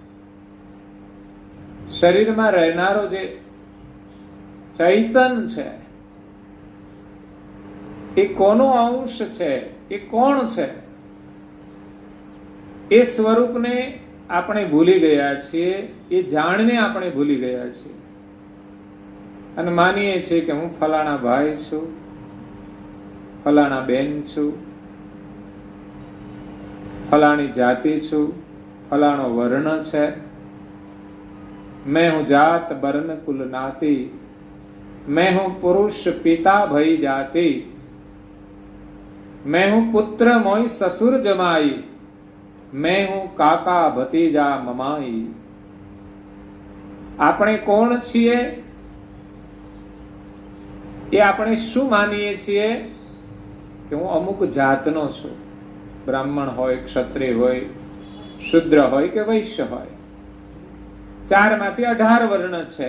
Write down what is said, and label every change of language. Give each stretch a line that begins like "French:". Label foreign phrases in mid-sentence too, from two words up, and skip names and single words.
Gujarati: શરીરમાં રહેનારો જે ચૈતન છે એ કોનો અંશ છે, એ કોણ છે, એ સ્વરૂપને આપણે ભૂલી ગયા છીએ. એ જાણને આપણે ભૂલી ગયા છીએ અને માનીએ છીએ કે હું ફલાણા ભાઈ છું, ફલાણા બેન છું, ફલાણી જાતિ છું, ફલાણો વર્ણ છે,
Hindi: मैं हूं जात बरन कुल नाती, मैं हूं पुरुष पिता भई जाति, मैं हूं पुत्र मोई ससुर जमाई, मैं हूं काका भतीजा ममाई.
Gujarati: આપણે કોણ છીએ, એ આપણે શું માનીએ છીએ કે હું અમુક જાતનો છું. બ્રાહ્મણ હોય, ક્ષત્રિય હોય, શુદ્ર હોય કે વૈશ્ય હોય, 4 માંથી 18 વર્ણ છે.